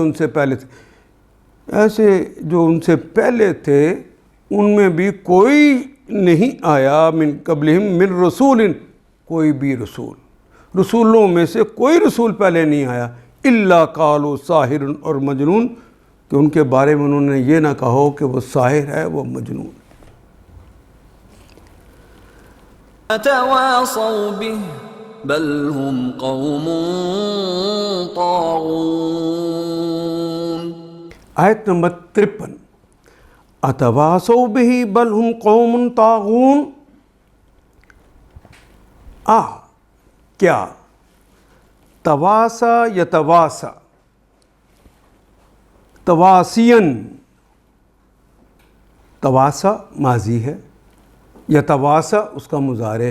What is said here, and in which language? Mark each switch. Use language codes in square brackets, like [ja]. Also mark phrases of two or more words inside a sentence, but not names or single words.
[ur] ان سے پہلے تھے، ایسے جو ان سے پہلے تھے ان میں بھی کوئی نہیں آیا [ar] من قبلہم من رسول، [ur] کوئی بھی رسولوں میں سے کوئی رسول پہلے نہیں آیا، [ar] الا قالوا ساحر [ur] اور مجنون، کہ ان کے بارے میں انہوں نے یہ نہ کہو کہ وہ ساحر ہے، وہ مجنون۔ [ar] اتواصوا به بل هم قوم طاغون۔ [ur] آیت نمبر 53، [ar] اتواصوا به بل هم قوم طاغون۔ [ur] کیا [ar] تواسا یتواسا، [ur] تواسین، تواسا ماضی ہے، یتواسا اس کا مضارع